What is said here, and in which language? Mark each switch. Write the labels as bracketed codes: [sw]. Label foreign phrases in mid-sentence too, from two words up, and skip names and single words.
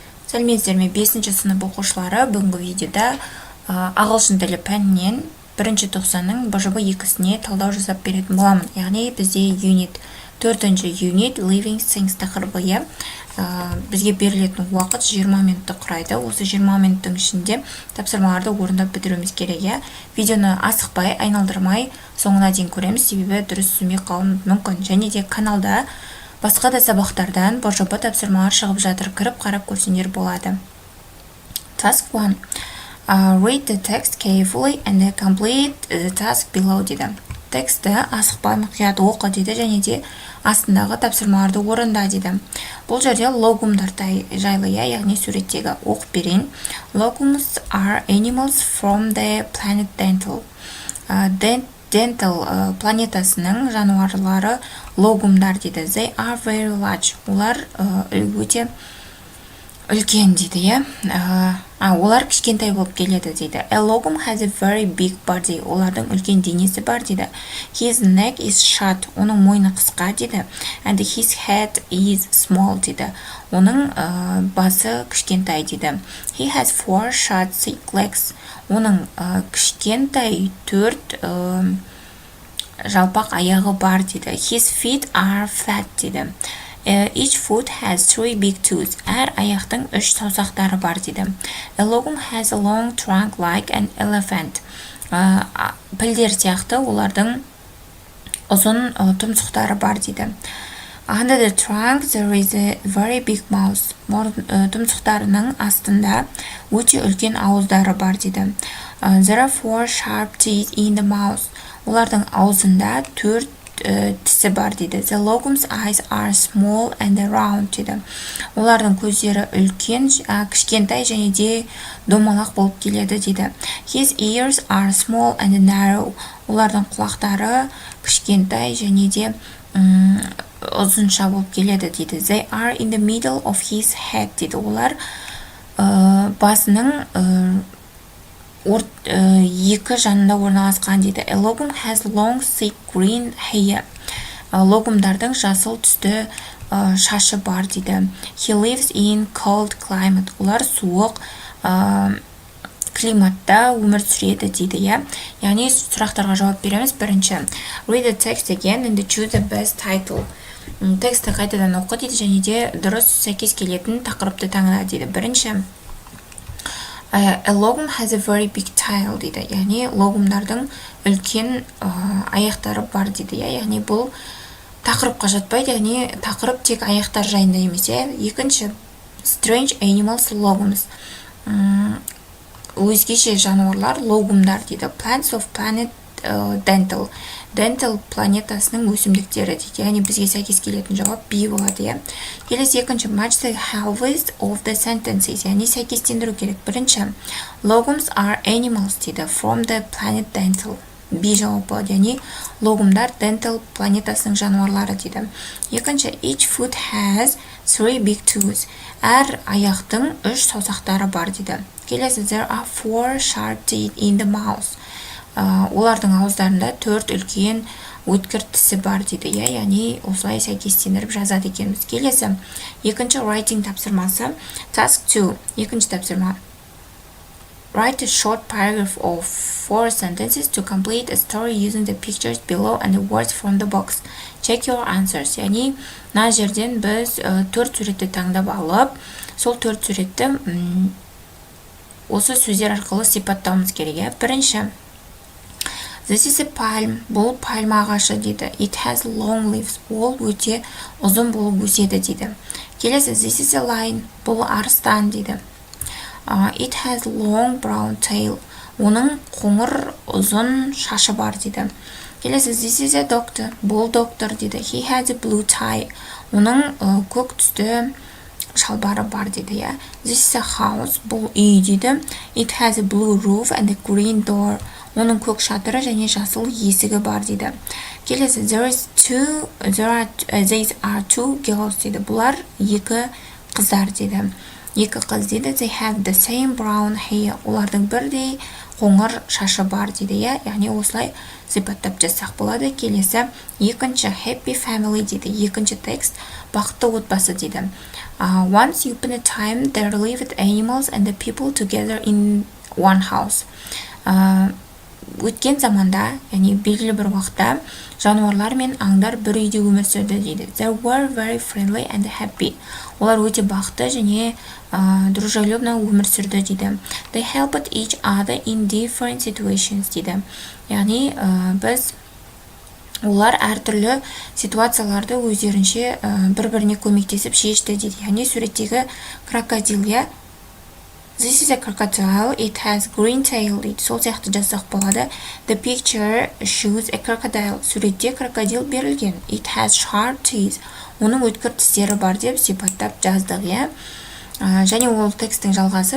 [kk] Сәлеметсіздер ме? 5-ші сынып оқушылары бүгінгі видеода ағылшын тілі пәнінен бірінші тоқсанның БЖБ 2-сіне талдау жасап беретін боламын. Яғни бізде юнит 4-ші юнит [en] living things [kk] тақырыбы. Бізге берілетін уақыт 20 минутты құрайды. Осы 20 минуттың ішінде тапсырмаларды орындап бітіруіміз керек. Видеоны асықпай, айналдырмай соңына дейін көреміз, себебі дұрыс түсінбей қалуы мүмкін. Және де каналда басқа да сабақтардан БЖБ тапсырмалар шығып жатыр, кіріп қарап көрсеңдер болады. [en] Task 1. Read the text carefully and complete the task below дейді. [kk] Тексті асықпай мұқият оқы дейді, және де астындағы тапсырмаларды орында дейді. Бұл жерде логумдар жайлы, яғни суреттегі оқып берейін. [en] Logums are animals from the planet dental. [kk] Dental планетасының жануарлары логумдар дейді. [en] They are very large. [kk] Олар өте үлкен дейді. Олар кішкентай болып келеді дейді. [en] A logum has a very big body. [kk] Олардың үлкен денесі бар дейді. [en] His neck is short. [kk] Оның мойны қысқа дейді. [en] And his head is small дейді. [kk] Оның басы кішкентай дейді. [en] He has 4 short thick legs. [kk] Оның кішкентай 4 жалпақ аяғы бар дейді. [en] His feet are flat дейді. Each foot has 3 big toes. [kk] Әр аяқтың 3 саусақтары бар дейді. [en] A logum has a long trunk like an elephant. [kk] Пілдер сияқты олардың ұзын тұмсықтары бар дейді. [en] Under the trunk there is a very big mouth. [kk] Тұмсықтарының астында өте үлкен ауыздары бар дейді. [en] There are 4 sharp teeth in the mouth. [kk] Олардың аузында 4 тісі бар дейді. [en] The logum's eyes are small and round дейді. [kk] Олардың көздері үлкен, кішкентай және де домалақ болып келеді дейді. [en] His ears are small and narrow. [kk] Олардың құлақтары кішкентай және де ұзынша болып келеді дейді. [en] They are in the middle of his head дейді. [kk] Олар басының екі жанында орналасқан дейді. [en] A logum has long thick green hair. [kk] Логумдардың жасыл түсті шашы бар дейді. [en] He lives in cold climate. Олар суық климатта өмір сүреді дейді. [kk] Яғни сұрақтарға жауап береміз. Бірінші, [en] read the text again and choose the best title. [kk] Тексті қайтадан оқы дейді, және де дұрыс сәйкес келетін тақырыпты таңда дейді. Бірінші, [en] A logum has a very big tail дейді. [kk] Яғни логумдардың үлкен аяқтары бар дейді. Яғни бұл тақырыпқа жатпайды, яғни тақырып тек аяқтар жайында емес. Екінші, [en] strange animals logums. [kk] Өзгеше жануарлар логумдар дейді. [en] Plants of planet dental. [kk] Dental планетасының өсімдіктері дейді. Яғни бізге сәйкес келетін жауап B болады. Келесі екінші, [en] match the halves of the sentences. [kk] Яғни сәйкестендіру керек. Бірінші, [en] logums are animals дейді. From the planet dental. [kk] B жауап болады. Яғни логумдар dental планетасының жануарлары дейді. Екінші, [en] each foot has 3 big toes. [kk] Әр аяқтың 3 саусақтары бар дейді. Келесі, [en] there are 4 sharp teeth in the mouth. [kk] Олардың ауыздарында 4 үлкен өткір тісі бар дейді. Яғни осылай сәйкестендіріп жазады екенбіз. Келесі, екінші writing тапсырмасы. Task 2. Екінші тапсырма. [en] Write a short paragraph of 4 sentences to complete a story using the pictures below and the words from the box. Check your answers. [kk] Яғни мына жерден біз 4 суретті таңдап алып, сол 4 суретті осы сөздер арқылы сипаттауымыз керек. Бірінші, [en] this is a palm. [kk] Бұл пальма ағашы дейді. [en] It has long leaves. [kk] Ол өте ұзын болып өседі дейді. Келесі, [en] this is a lion. [kk] Бұл арыстан дейді. [en] It has long brown tail. [kk] Оның қоңыр ұзын шашы бар дейді. Келесі, [en] this is a doctor. [kk] Бұл доктор дейді. [en] He has a blue tie. [kk] Оның көк түсті шалбары бар дейді. [en] This is a house. [kk] Бұл үй дейді. [en] It has a blue roof and a green door. [kk] Оның көк шатыры және жасыл есігі бар дейді. Келесі, [en] these are 2 girls дейді. [kk] Бұлар 2 қыздар дейді. 2 қыз дейді. [en] They have the same brown hair. [kk] Олардың бірдей қоңыр шашы бар дейді. Яғни осылай сипаттап жазсақ болады. Келесі, екінші [en] happy family [kk] дейді. Екінші текст бақытты отбасы дейді. [en] Once upon a time there lived animals and the people together in one house. [kk] Өткен заманда, яғни белгілі бір уақытта жануарлар мен аңдар бір үйде өмір сүрді дейді. [en] They were very friendly and happy. [kk] Олар өте бақытты және дружелюбно өмір сүрді дейді. [en] They helped each other in different situations дейді. [kk] Яғни олар әртүрлі ситуацияларды өздерінше бір-біріне көмектесіп шешті дейді. Яғни суреттегі крокодил, [en] This is a crocodile. It has green tail. [kk] Сол сияқты жазсақ болады. [en] The picture shows a crocodile. [kk] Суретте крокодил берілген. [en] It has sharp teeth. [kk] Оның өткір тістері бар деп сипаттап жаздық, және ол текстің жалғасы.